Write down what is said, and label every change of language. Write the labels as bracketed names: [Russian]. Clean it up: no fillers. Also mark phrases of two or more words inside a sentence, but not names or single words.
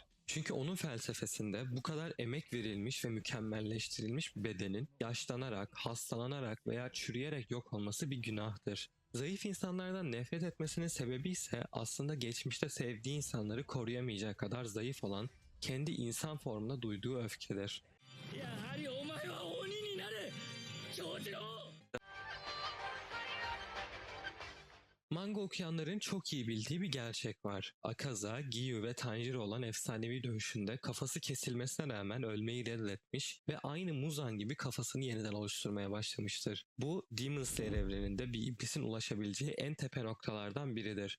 [Turkish] Çünkü onun felsefesinde bu kadar emek verilmiş ve mükemmelleştirilmiş bir bedenin yaşlanarak, hastalanarak veya çürüyerek yok olması bir günahtır. Zayıf insanlardan nefret etmesinin sebebi ise aslında geçmişte sevdiği insanları koruyamayacak kadar zayıf olan kendi insan formuna duyduğu öfkedir. [Japanese] やはりお前は鬼になれ長次郎 [Turkish] Manga okuyanların çok iyi bildiği bir gerçek var. Akaza, Giyu ve Tanjiro olan efsanevi dövüşünde kafası kesilmesine rağmen ölmeyi reddetmiş ve aynı Muzan gibi kafasını yeniden oluşturmaya başlamıştır. Bu Demon Slayer evreninde bir iblisin ulaşabileceği en tepe noktalardan biridir.